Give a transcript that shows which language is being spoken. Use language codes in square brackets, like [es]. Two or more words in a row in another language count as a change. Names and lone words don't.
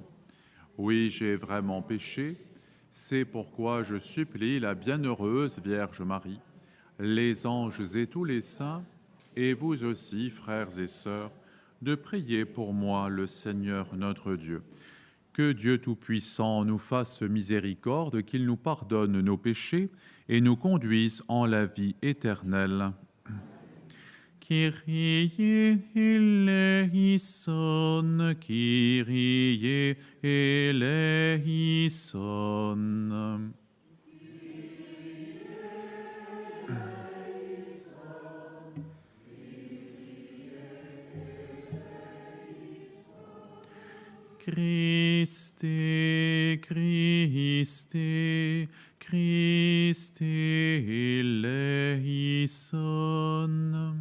[fr] Oui, j'ai vraiment péché, c'est pourquoi je supplie la bienheureuse Vierge Marie, les anges et tous les saints, et vous aussi, frères et sœurs, de prier pour moi le Seigneur notre Dieu. Que Dieu Tout-Puissant nous fasse miséricorde, qu'il nous pardonne nos péchés et nous conduise en la vie éternelle. [el] Κύριε ἐλέησον, Κύριε ἐλέησον. Χριστέ, Χριστέ, Χριστέ ἐλέησον.